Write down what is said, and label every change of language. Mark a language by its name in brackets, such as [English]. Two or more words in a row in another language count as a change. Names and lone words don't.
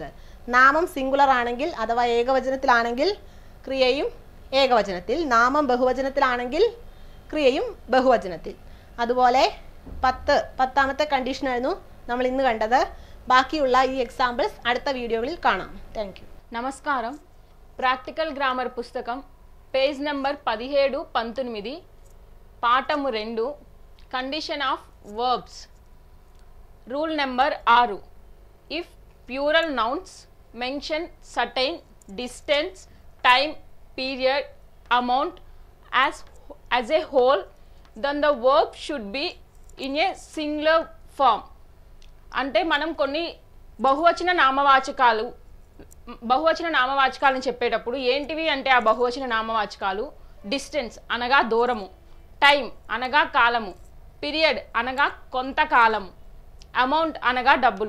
[Malayalam] നാമം സിംഗുലർ ആണെങ്കിൽ അഥവാ ഏകവചനത്തിലാണെങ്കിൽ ക്രിയയും ഏകവചനത്തിൽ, നാമം ബഹുവചനത്തിലാണെങ്കിൽ ക്രിയയും ബഹുവചനത്തിൽ. അതുപോലെ പത്താമത്തെ കണ്ടീഷനായിരുന്നു നമ്മൾ ഇന്ന് കണ്ടത്. ബാക്കിയുള്ള ഈ എക്സാമ്പിൾസ് അടുത്ത വീഡിയോകളിൽ കാണാം. [English] Thank you. [Telugu] నమస్కారం. [English] practical grammar [Telugu] పుస్తకం [English] page number [Telugu] 17-19 పాఠము 2 [English] condition of verbs. Rule number 6. If plural nouns mention certain distance, time, period, amount as a whole, then the verb should be in a singular form. [Telugu] అంటే మనం కొన్ని బహువచన నామవాచకాలను చెప్పేటప్పుడు ఏంటివి అంటే ఆ బహువచన నామవాచకాలు డిస్టెన్స్ అనగా దూరము, టైం అనగా కాలము, పీరియడ్ అనగా కొంతకాలము, అమౌంట్ అనగా డబ్బులు.